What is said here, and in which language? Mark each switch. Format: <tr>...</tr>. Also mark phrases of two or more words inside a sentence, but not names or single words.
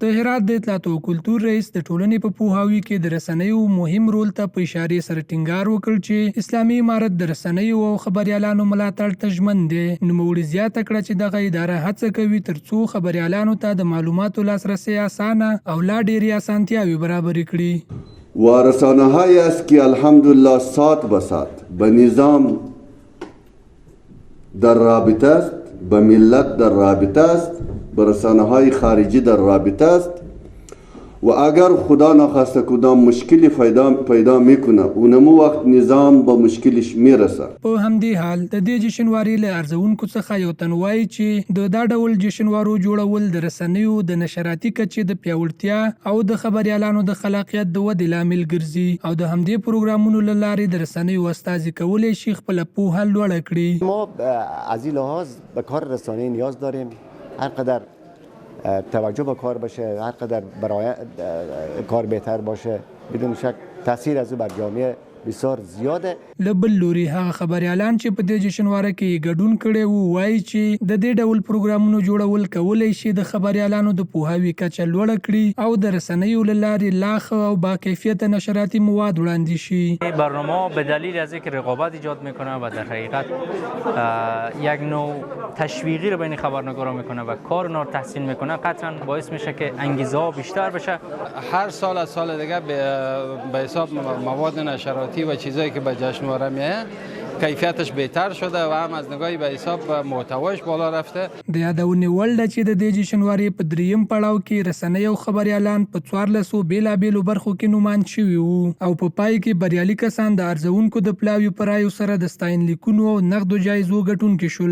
<ps>د هرات د اطلاعاتو کلتور رئیس د ټولنې په پوهاوي کې د رسنیو مهم رول ته په اشارې سره ټینګار وکړ چې اسلامي امارت د رسنیو او خبریالانو ملاتړ ته ژمن دی. نوموړي زیاته کړه چې دغه اداره هڅه کوي ترڅو خبریالانو ته د معلوماتو لاسرسی اسانه او لا ډېرې اسانتیاوې برابرې کړي.</ps> <fa>و رسانه‌هایی است که الحمدلله ساعت به ساعت به نظام در رابطه است، به ملت در رابطه است، به رسانه‌های خارجی در رابطه است و اگر خدا نخواسته کدام مشکلی پیدا میکنه اونمو وقت نظام به مشکلش میرسه.</fa> <ps>په همدې حال د دې جشنوارې له ارزونکو څخه یو تن وایي چې د دا ډول جشنوارو جوړول د رسنیو د نشراتي کچې د پیاوړتیا او د خبریالانو د خلاقیت د ودې لامل ګرځي او د همدې پروګرامونو له لارې د رسنیو استازي کولی شي خپله پوهه لوړه کړي.</ps> <fa>ما از این لحاظ به کار رسانه‌ای نیاز داریم، هر قدر توجه به کار باشه، هر قدر برای کار بهتر باشه، بدون شک تاثیر از او بر جامعه بسیار زیاده.</fa> <ps>له بل لوري هغه خبریالان چې په دې جشنواره کې ګډون کړی وو وایي چې د دې ډول پروګرامونو جوړول کولی شي د خبریالانو د پوهاوي کچه لوړه کړي او د رسنیو له لارې لا ښه او باکیفیته نشراتي مواد وړاندې شي.</ps> <fa>برنامه به دلیل از اینکه رقابت ایجاد میکنه و در حقیقت یک نوع تشویقی رو بین خبرنگارا میکنه و کار اونا رو تحسین میکنه، قطعا باعث میشه که انگیزه ها بیشتر بشه. هر سال از سال دیگه به حساب مواد نشراتی و چیزایی که به جشنواره میاد کیفیتش بهتر شده و هم از نگاهی به حساب محتواش بالا رفته.</fa> <ps>د یادونې وړ ده چې د دې جشنوارې په درېیم پړاو کې رسنۍ او خبریالان په 1400 بېلابېلو برخو کې نوماند شوي وو او په پای کې بریالي کسان د ارزونکو د پلاوي په رایو سره د ستاینلیکونو او نغدو جایزو ګټونکي شول.</ps>